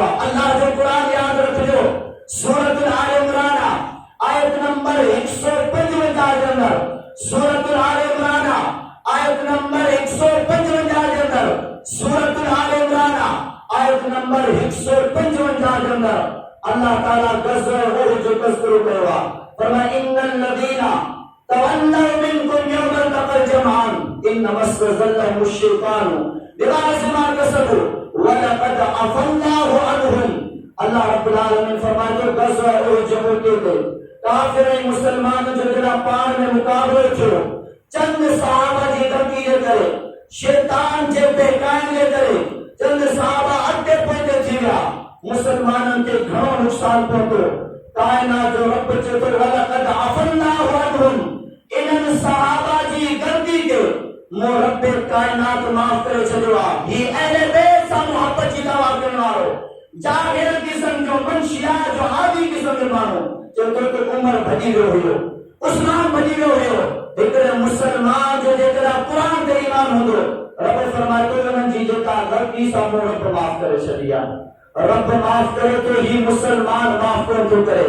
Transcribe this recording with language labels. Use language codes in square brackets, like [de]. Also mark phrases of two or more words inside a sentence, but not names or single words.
[sd] अल्लाह जो क़ुरान यादि रखिजो, सूरतुल आल इमरान आयत नंबर 155 जे अंदर, सूरतुल आल इमरान आयत नंबर 155 जे अंदर, सूरतुल आल इमरान आयत नंबर 155 जे अंदर अल्लाह ताला ग़ज़वे उहद जो तज़किरो कयो आहे। [ar] फरमाया إن الذين تولوا منكم يوم التقى الجمعان إنما استزلهم الشيطان بما كسبوا ولقد عفا الله عنهم. [sd] अल्लाह रब्बुल आलमीन फरमाते गज़वा उहद जब के काफिर मुसलमान जो जरा पाण में मुकाबलो थियो चंद सहाबा जी गलती जे करे शैतान जे बहकाइण जे करे चंद सहाबा अटे पोइते थी विया मुसलमानन के घणो नुक़सान पहुतो। कायनात जो रब चए थो [ar] ولقد عفا الله عنهم [sd] इन्हनि सहाबा जी गलती के मो रब कायनात माफ़ करे छॾियो आहे। ही अहले बैत सां मुहबत जी दवा करण वारो जाहिर किस्म जो मंशिया जो आदि किस्म जो माण्हू चए थो उमर भॼी वियो हुयो उस्मान भॼी वियो हुयो हिकिड़े मुसलमान जो जेकॾहिं क़ुरान ते ईमान हूंदो रब फरमाए थो उन्हनि जी जेका ग़लती सां मो रब माफ़ करे छॾी आहे। रब माफ़ करे तो ही मुसलमान माफ़ कोन थो करे।